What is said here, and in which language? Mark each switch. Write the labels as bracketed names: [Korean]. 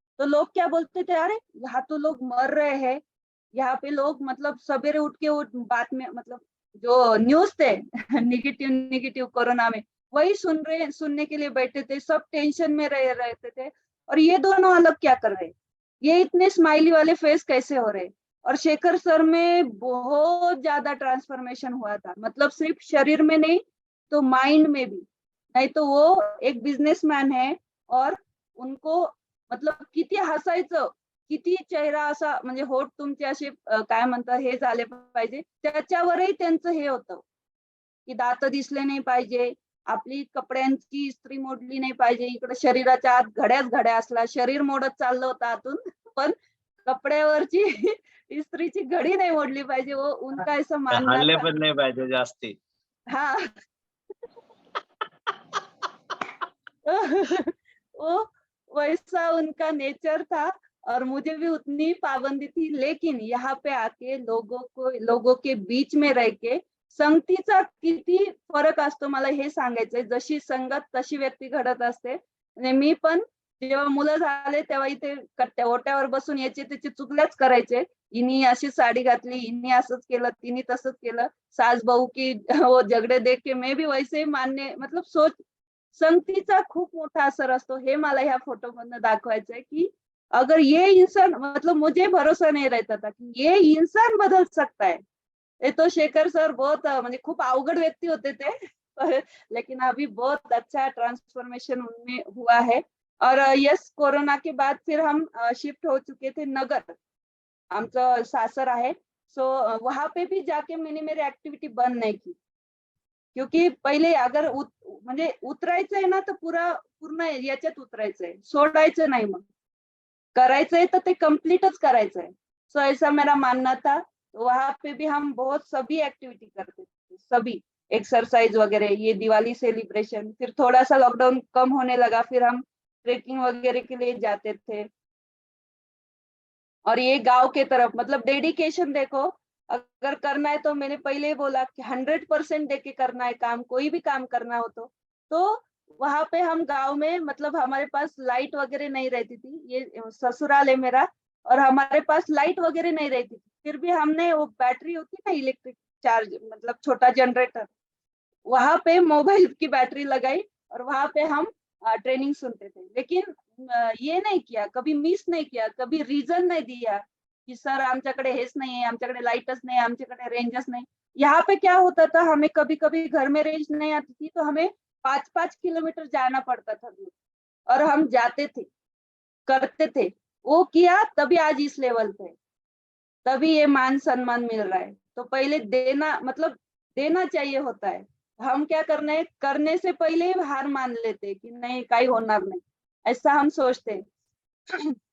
[Hindi] तो लोग क्या बोलते थे, अरे यहाँ तो लोग मर रहे हैं, यहाँ पे लोग मतलब सवेरे उठ के बात में, मतलब जो न्यूज थे निगेटिव कोरोना में, वही सुनने के लिए बैठे थे. सब टेंशन में रहते थे. और ये दोनों अलग क्या कर रहे, ये इतने स्माइली वाले फेस कैसे हो रहे। और शेखर सर में बहुत ज्यादा ट्रांसफॉर्मेशन हुआ था, मतलब सिर्फ शरीर में नहीं तो माइंड में भी। नाही तो वो एक बिझनेसमॅन है और उनको मतलब [Marathi] किती हसायचं, किती चेहरा असा म्हणजे होठ तुमचे असे काय म्हणतात हे झाले पाहिजे, त्याच्यावरही त्यांचं हे होतं की दात दिसले नाही पाहिजे, आपली कपड्यांची इस्त्री मोडली नाही पाहिजे, इकडे शरीराच्या आत घड्याच घड्या असला, शरीर मोडत चाललं होतं आतून पण कपड्यावरची इस्त्रीची घडी नाही मोडली पाहिजे, [Hindi] वो उनका ऐसा मानना हल्ले था। [Marathi] पण नाही पाहिजे जास्ती. [Hindi] हाँ वो वैसा उनका नेचर था और मुझे भी उतनी पाबंदी थी, लेकिन यहाँ पे आके लोगों के बीच में रह के [Marathi] संगतीचा किती फरक असतो मला हे सांगायचंय। जशी संगत तशी व्यक्ती घडत असते। म्हणजे मी पण जेव्हा मुलं झाले तेव्हा इथे कट्ट्या ओट्यावर बसून याचे त्याचे चुगल्याच करायचे, हिनी अशी साडी घातली, हिनी असंच केलं, तिने तसंच केलं, [Hindi] सास बहू की वो झगडे देख के मैं भी वैसे ही मानने मतलब सोच [Marathi] संगतीचा खूप मोठा असर असतो, हे मला ह्या फोटो मधनं दाखवायचंय की [Hindi] अगर ये इंसान मतलब मुझे भरोसा नहीं रहता था कि ये इंसान बदल सकता है। ये तो शेखर सर बहुत [Marathi] म्हणजे खूप अवघड व्यक्ति होते [Hindi] थे लेकिन अभी बहुत अच्छा ट्रांसफॉर्मेशन उनमें हुआ है। और यस कोरोना के बाद फिर हम शिफ्ट हो चुके थे नगर, [Marathi] आमचं सासर आहे। [Hindi] सो वहां पे भी जाके मैंने मेरी एक्टिविटी बंद नहीं की, क्योंकि पहिले [Marathi] अगर म्हणजे उतरायचंय ना तर पूर्ण याच्यात उतरायचंय, सोडायचं नाही, मग करायचंय तर ते कम्प्लीटच करायचंय। [Hindi] सो ऐसा मेरा मानना था। तो वहां पे भी हम बहुत सभी एक्टिविटी करते थे, सभी एक्सरसाइज वगैरह, ये दिवाली सेलिब्रेशन, फिर थोड़ा सा लॉकडाउन कम होने लगा, फिर हम ट्रेकिंग वगैरह के लिए जाते थे। और ये गांव के तरफ मतलब डेडिकेशन देखो, अगर करना है तो मैंने पहले ही बोला कि 100% देके करना है काम, कोई भी काम करना हो तो वहां पे हम गांव में मतलब हमारे पास लाइट वगैरह नहीं रहती थी, ये ससुराल है मेरा, और हमारे पास लाइट वगैरह नहीं रहती थी, फिर भी हमने वो बैटरी होती ना इलेक्ट्रिक चार्ज मतलब छोटा जनरेटर, वहां पे मोबाइल की बैटरी लगाई और वहां पे हम ट्रेनिंग सुनते थे। लेकिन ये नहीं किया, कभी मिस नहीं किया, कभी रीजन नहीं दिया कि [Marathi] सर आमच्याकडे हेच नाही आहे, आमच्याकडे लाईटच नाही, आमच्याकडे रेंजच नाही। [Hindi] यहाँ पे क्या होता था, हमें कभी कभी घर में रेंज नहीं आती थी तो हमें 5-5 किलोमीटर जाना पड़ता था दूर, और हम जाते थे, करते थे, वो किया तभी आज इस लेवल पे, तभी ये मान सम्मान मिल रहा है। तो पहले देना मतलब देना चाहिए होता है, हम क्या करना है, करने से पहले ही हार मान लेते हैं कि नहीं [Marathi] काही होणार [Hindi] नहीं, ऐसा हम सोचते हैं।